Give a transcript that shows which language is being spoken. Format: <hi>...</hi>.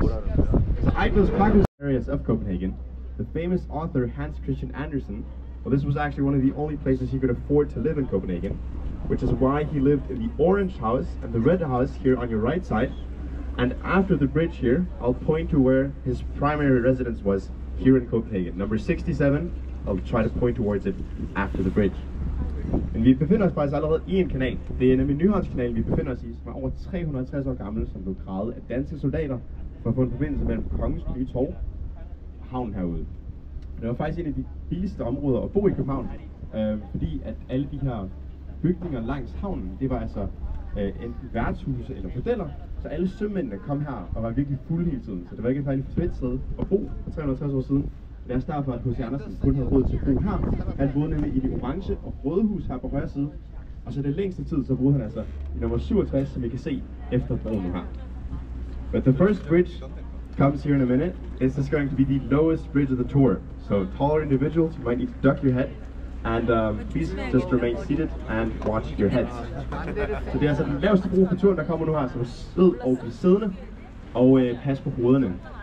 <en>So Eigtveds Pakhus areas of Copenhagen, the famous author Hans Christian Andersen, well, this was actually one of the only places he could afford to live in Copenhagen, which is why he lived in the orange house and the red house here on your right side. And after the bridge here, I'll point to where his primary residence was here in Copenhagen. Number 67, I'll try to point towards it after the bridge.</en> <da>Men vi befinder os faktisk allerede i en kanal. Det er nemlig Nyhavnskanalen, vi befinder os i, som er over 350 år gammel, som blev gravet af danske soldater for at få en forbindelse mellem Kongens Nye Torv og havnen herude. Det var faktisk en af de billigste områder at bo i København, fordi at alle de her bygninger langs havnen, det var altså enten værtshuse eller bordeller, så alle sømændene kom her og var virkelig fulde hele tiden, så det var ikke et faktisk fedt sted at bo for 350 år siden. Det er også derfor, at H.C. Andersen kun havde råd til at bo her. Han boede nemlig i det orange og røde hus her på højre side, og så det længste tid, så boede han altså i nummer 67, som I kan se efter broen her.</da> <en>But the first bridge comes here in a minute. This is going to be the lowest bridge of the tour. So taller individuals, you might need to duck your head. And please just remain seated and watch your heads.</en> <da>Så det er altså den laveste bro på turen, der kommer nu her, så sid og bliv siddende og pas på hovederne.</da>